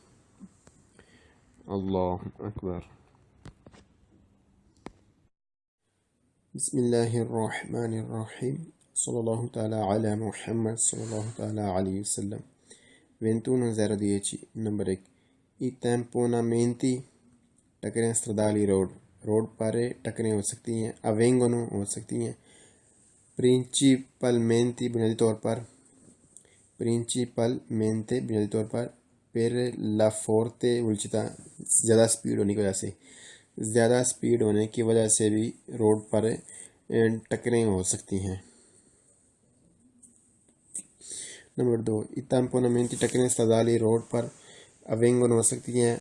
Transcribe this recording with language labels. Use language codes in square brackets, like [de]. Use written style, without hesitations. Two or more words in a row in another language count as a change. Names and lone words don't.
[ar] اللہ اکبر بسم اللہ الرحمن الرحیم صلی اللہ تعالی علی محمد صلی اللہ تعالی علیہ وسلم [ur] 21:10 نمبر 1 [it] I temponamenti [ur] ٹکریں stradali روڈ پر ٹکریں ہو سکتی ہیں avvengono ہو سکتی ہیں principalmente بنیادی طور پر [it] per la forte velocità [ur] زیادہ سپیڈ ہونے کی وجہ سے زیادہ سپیڈ ہونے کی وجہ سے بھی روڈ پر ٹکریں ہو سکتی ہیں نمبر 2 [it] I temponamenti [ur] ٹکریں stradali روڈ پر avvengono ہو سکتی ہیں